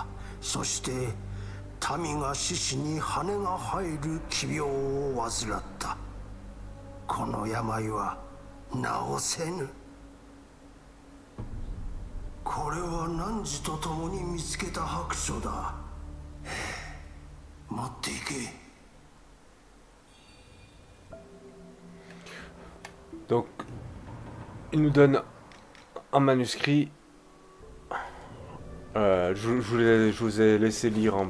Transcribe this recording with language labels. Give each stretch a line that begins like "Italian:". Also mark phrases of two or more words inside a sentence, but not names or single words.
Japanese: そして民が獅子に羽が生える奇病を患った。この病は治せぬ。これは汝と共に見つけた白書だ。持っていけ。
French: Donc, il nous donne un manuscrit. Je vous ai laissé lire, hein.